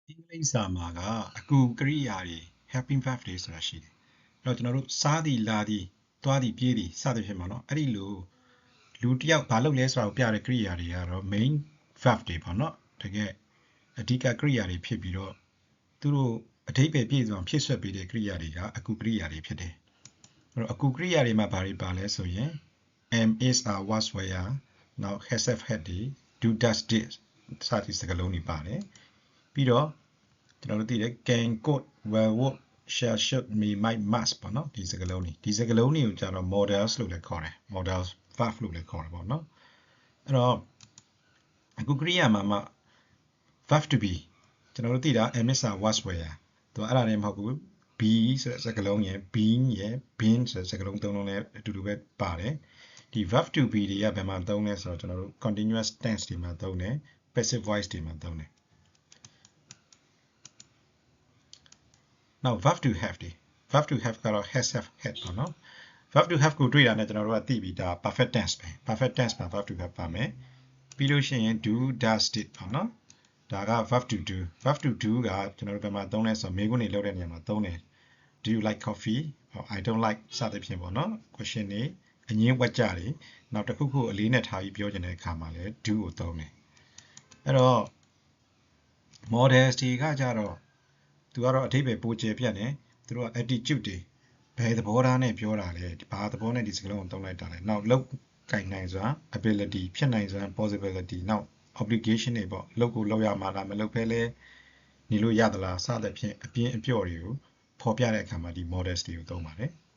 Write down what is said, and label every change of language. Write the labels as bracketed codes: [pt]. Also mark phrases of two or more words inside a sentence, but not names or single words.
[my] လိမ့်စာမှာကအကူကရိယာတွေ [en] helping verb [my] တွေဆိုတာရှိတယ်။အဲ့တော့ကျွန်တော်တို့စားသည်လာသည်သွားသည်ပြေးသည်စသဖြင့်ပေါ့နော်။အဲ့ဒီလိုလူတစ်ယောက်ဘာလုပ်လဲဆိုတာကိုပြတဲ့ကရိယာတွေကတော့ [en] main verb [my] တွေပေါ့နော် ။တကယ်အဓိကကရိယာတွေဖြစ်ပြီးတော့သူတို့အဓိပ္ပာယ်ပြည့်စုံဖြည့်ဆွတ်ပေးတဲ့ကရိယာတွေကအကူကရိယာတွေဖြစ်တယ်။အဲ့တော့အကူကရိယာတွေမှာဘာတွေပါလဲ ဆိုရင် [en] am is are was were [my] နောက် [en] has have had [my] တွေ [en] do does did [my] စသဖြင့်စကားလုံးတွေပါတယ်။ပြီးတော့ကျွန်တော်တို့သိတယ် [en] can could will would shall should may might must [my] ပေါ့နော်ဒီစကားလုံးတွေကိုကျတော့ models လို့လည်းခေါ်တယ် [en] models verb [my] လို့လည်းခေါ်တယ်ပေါ့နော်အဲ့တော့အခုကရိယာမှာ [en] verb to be [my] ကျွန်တော်တို့သိတာ [en] am is are was were [my] သူအဲ့ဒါလည်းမဟုတ်ဘူး be ဆိုတဲ့စကားလုံးရယ် being ရယ် been ဆိုတဲ့စကားလုံးသုံးလုံးလည်းအတူတူပဲပါတယ်ဒီ [en] verb to be [my] တွေကဘယ်မှာသုံးလဲဆိုတော့ကျွန်တော်တို့ [en] continuous tense [my] တွေမှာသုံးတယ် [en] passive voice [my] တွေမှာသုံးတယ် နောက် [en] verb to have [my] တွေ [en] verb to have [my] ကတော့ [en] has have had [my] ပေါ့နော် [en] verb to have [my] ကိုတွေ့တာနဲ့ကျွန်တော်တို့ကသိပြီဒါ [en] perfect tense [my] ပဲ [en] perfect tense [my] မှာ [en] verb to have [my] ပါမယ်ပြီးလို့ရှိရင် [en] do does did [my] ပေါ့နော်ဒါက [en] verb to do verb to do [my] ကကျွန်တော်တို့ဘယ်မှာသုံးလဲဆိုတော့မေးခွန်းတွေလုပ်တဲ့နေရာမှာသုံးတယ် [en] do you like coffee or I don't like [my] စ သဖြင့်ပေါ့နော် question တွေအငင်းဝက်ကြတွေနောက်တစ်ခုခုအလေးနဲ့ထားပြီးပြောချင်တဲ့အခါမှာလည်း do ကိုသုံးတယ်အဲ့တော့ models တွေကကြတော့သူကတော့အဓိပ္ပာယ်ပိုကျယ်ပြန့်တယ်သူတို့က attitude တွေဘယ်သဘောထားနဲ့ပြောတာလဲဘာသဘောနဲ့ဒီစကားလုံးကိုသုံးလိုက်တာလဲနောက်လုပ်ကိုင်နိုင်စွမ်း ability ဖြစ်နိုင်စွမ်း possibility နောက် obligation တွေပေါ့လုပ်ကိုလုပ်ရမှာလားမလုပ်ဘဲလဲနေလို့ရသလားစသဖြင့်အပြင်းအပျော့တွေကိုဖော်ပြတဲ့အခါမှာဒီ models တွေကိုသုံးပါတယ်